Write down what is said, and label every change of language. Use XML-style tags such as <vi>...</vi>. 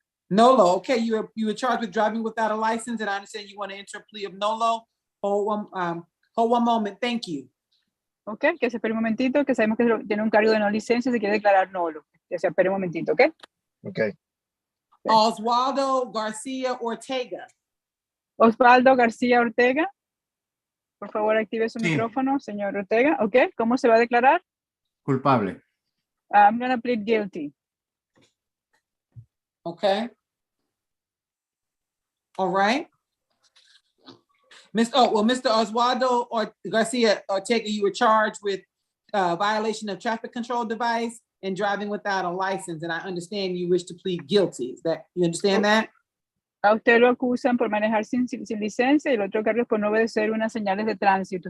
<en>Nolo, okay, you were charged with driving without a license, and I understand you want to enter a plea of Nolo. Hold one moment, thank you.</en> <es>Ok, que se espere un momentito, que sabemos que tiene un cargo de no licencia, se quiere declarar nulo. Que se espere un momentito, ¿ok?</es> <en>Okay. Oswaldo Garcia Ortega.</en> <es>Osvaldo García Ortega. Por favor, active su Sí. micrófono, señor Ortega. Ok, ¿cómo se va a declarar? Culpable.</es> <en>I'm gonna plead guilty. Okay. All right. Mr. Oswaldo Garcia Ortega, you were charged with violation of traffic control device and driving without a license, and I understand you wish to plead guilty. Is that, you understand that?</en> <es>A usted lo acusan por manejar sin licencia y el otro cargo es por no obedecer unas señales de tránsito.</es>